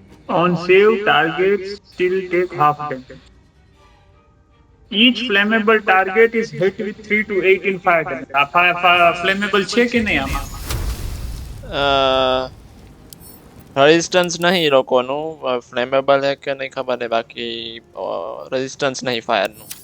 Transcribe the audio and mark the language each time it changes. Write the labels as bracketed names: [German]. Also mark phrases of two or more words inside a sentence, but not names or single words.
[English] On save, targets still take half damage. Each flammable target is hit with 3 to 8 in fire damage. [Gujarati] ફ્લેમેબલ છે કે નહીં આમાં? રેઝિસ્ટન્સ નહીં એ લોકોનું, ફ્લેમેબલ હે કે નહીં ખબર નહીં, બાકી રેઝિસ્ટન્સ નહીં ફાયરનું.